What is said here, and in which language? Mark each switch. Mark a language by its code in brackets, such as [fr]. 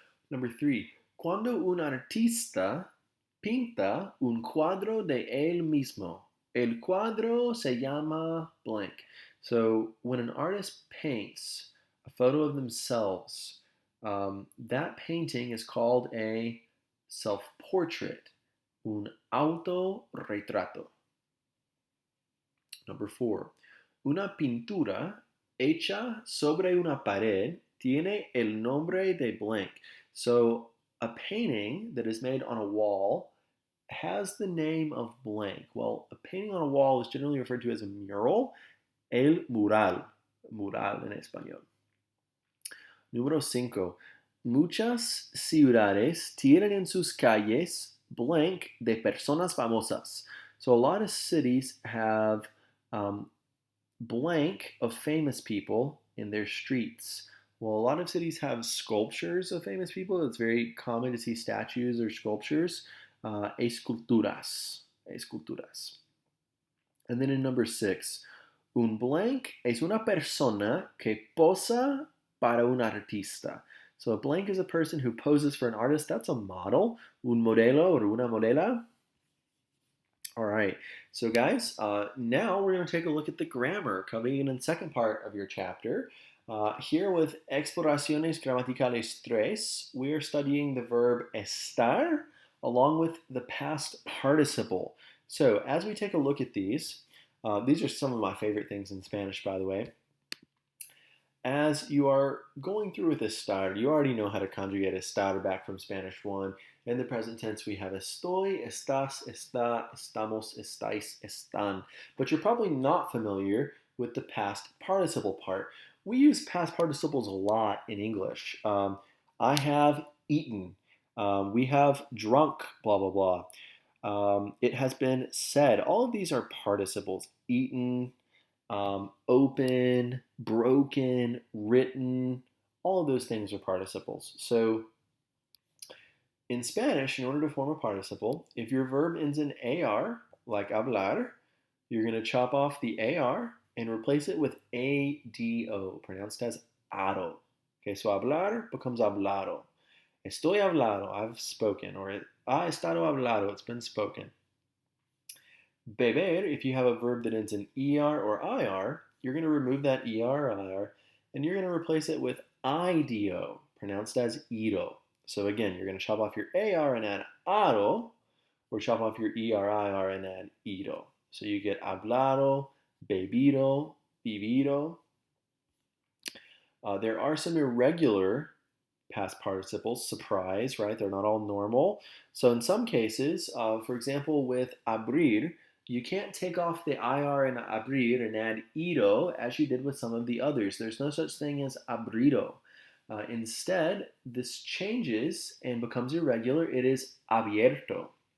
[en] Number 3, [es] cuando un artista pinta un cuadro de él mismo, el cuadro se llama blank. [en] So when an artist paints a photo of themselves, that painting is called a self-portrait, [es] un autorretrato. Number 4, una pintura hecha sobre una pared tiene el nombre de blank. [en] So a painting that is made on a wall has the name of blank. Well, a painting on a wall is generally referred to as a mural, el mural, [es] mural en español. Número 5. Muchas ciudades tienen en sus calles blank de personas famosas. [en] So a lot of cities have blank of famous people in their streets. Well, a lot of cities have sculptures of famous people. It's very common to see statues or sculptures. [es] Esculturas. [en] And then in number 6, [es] un blank es una persona que posa para un artista. [en] So a blank is a person who poses for an artist. That's a model. [es] Un modelo or una modela. [en] All right. So guys, now we're going to take a look at the grammar coming in the second part of your chapter. Here with Exploraciones Gramaticales 3, we are studying the verb estar along with the past participle. So as we take a look at these are some of my favorite things in Spanish, by the way. As you are going through with estar, you already know how to conjugate estar back from Spanish 1. In the present tense, we have [es] estoy, estás, está, estamos, estáis, están. [en] But you're probably not familiar with the past participle part. We use past participles a lot in English. I have eaten. We have drunk, blah, blah, blah. It has been said. All of these are participles. Eaten, open, broken, written. All of those things are participles. So in Spanish, in order to form a participle, if your verb ends in AR, like hablar, you're going to chop off the AR and replace it with ADO, pronounced as ado. Okay, so hablar becomes hablado. [es] Estoy hablado, [en] I've spoken, or [es] ha estado hablado, [en] it's been spoken. Beber, if you have a verb that ends in ER or IR, you're going to remove that ER or IR, and you're going to replace it with IDO, pronounced as ido. So again, you're going to chop off your AR and add ado, or chop off your ER, IR and add ido. So you get hablado, bebido, vivido. There are some irregular past participles, surprise, right? They're not all normal. So in some cases, for example, with abrir, you can't take off the IR in abrir and add ido as you did with some of the others. There's no such thing as abrido. Instead, this changes and becomes irregular. It is abierto.